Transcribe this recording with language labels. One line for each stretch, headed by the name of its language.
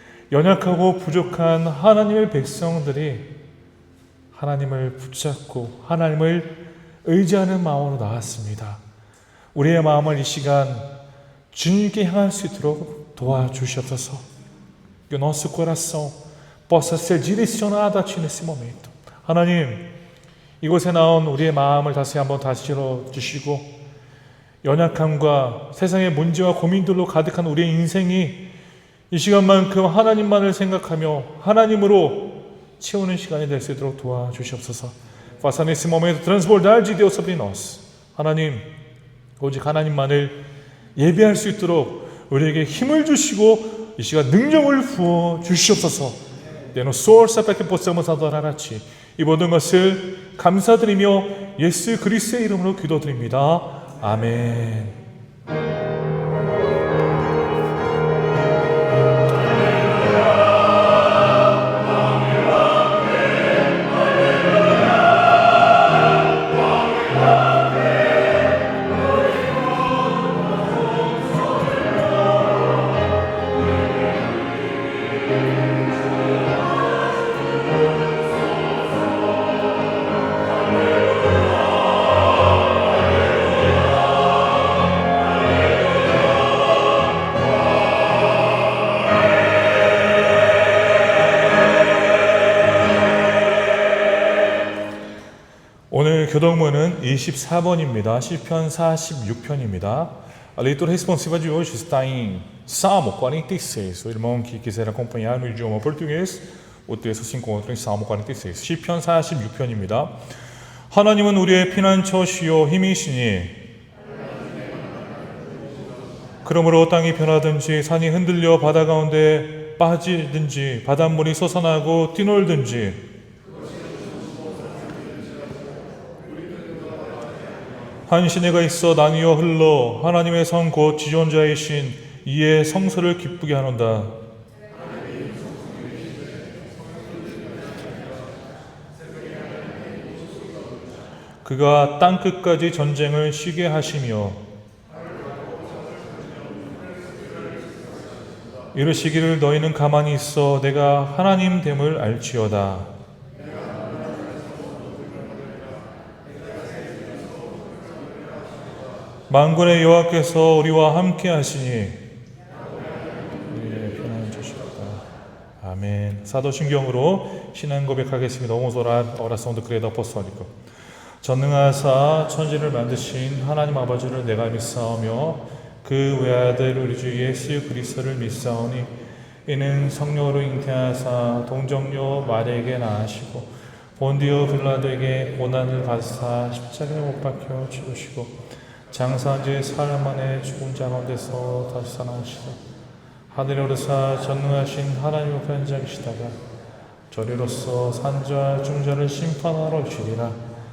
Korean: 연약하고 부족한 하나님의 백성들이 하나님을 붙잡고 하나님을 의지하는 마음으로 나왔습니다. 우리의 마음을 이 시간 주님께 향할 수 있도록 도와주시옵소서.
Portuguese: Que o nosso coração possa ser direcionado a Ti nesse momento.
Korean: 하나님, 이곳에 나온 우리의 마음을 다시 한번 다스려 주시고, 연약함과 세상의 문제와 고민들로 가득한 우리의 인생이 이 시간만큼 하나님만을 생각하며 하나님으로 채우는 시간이 될 수 있도록 도와주시옵소서.
Portuguese: Faça nesse momento transbordar de Deus sobre nós.
Korean: 하나님, 오직 하나님만을 예배할 수 있도록 우리에게 힘을 주시고 이 시간 능력을 부어 주시옵소서.
Portuguese: Dê-nos força para que possamos adorar a Ti.
Korean: 이 모든 것을 감사드리며 예수 그리스도의 이름으로 기도드립니다. 아멘. 오늘 교독문은 24번입니다. 시편 46편입니다.
Portuguese: A leitura responsiva de hoje está em Salmo 46. O irmão que quiser acompanhar no idioma português, o texto se encontra em Salmo 46.
Korean: 시편 46편입니다. 하나님은 우리의 피난처시요 힘이시니 그러므로 땅이 변하든지 산이 흔들려 바다 가운데 빠지든지 바닷물이 솟아나고 뛰놀든지 한 시내가 있어 나뉘어 흘러 하나님의 성 곧 지존자이신 이의 성소를 기쁘게 하노다. 그가 땅끝까지 전쟁을 쉬게 하시며 이르시기를 너희는 가만히 있어 내가 하나님 됨을 알지어다. 만군의 여호와께서 우리와 함께 하시니 우리의 편안을 주시옵다. 아멘. 사도신경으로 신앙 고백하겠습니다.
Portuguese: Vamos orar a oração do credo apostólico.
Korean: 전능하사 천지를 만드신 하나님 아버지를 내가 믿사오며 그 외아들 우리 주 예수 그리스도를 믿사오니 이는 성령으로 잉태하사 동정녀 마리아에게 낳으시고 본디오 빌라도에게 고난을 받으사 십자가에 못 박혀 죽으시고 장사한 지 사흘 만에 죽은 자 가운데서 다시 살아나시고 하늘에 오르사 전능하신 하나님 앞에 앉아 계시다가 저리로서 산자 중자를 심판하러 오시리라.